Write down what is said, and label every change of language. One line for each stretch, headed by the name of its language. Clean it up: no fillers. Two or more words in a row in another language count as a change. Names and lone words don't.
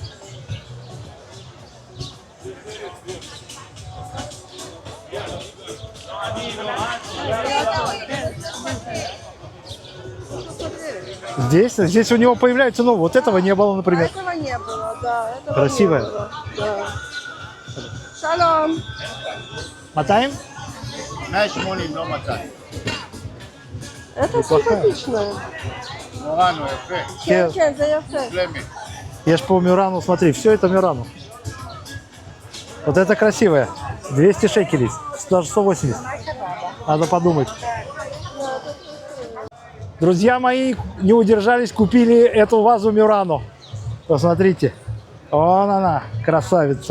Russian: Здесь у него появляется, ну, вот этого не было, А например. этого не было, да. Этого Красивая. не было, да. Шалом. Мотаем?
Hebrew: 180 לא מצאתי.
Russian: Это Неплохая. симпатичное.
Hebrew: נורא נו, יפה. כן, כן, זה יפה. שלמי.
Russian: Я ж по Мюрану, смотри, все это Мюрану. Вот это красивое. 200 шекелей, даже 180. Надо подумать. Друзья мои не удержались, купили эту вазу Мюрану. Посмотрите. Вон она, красавица.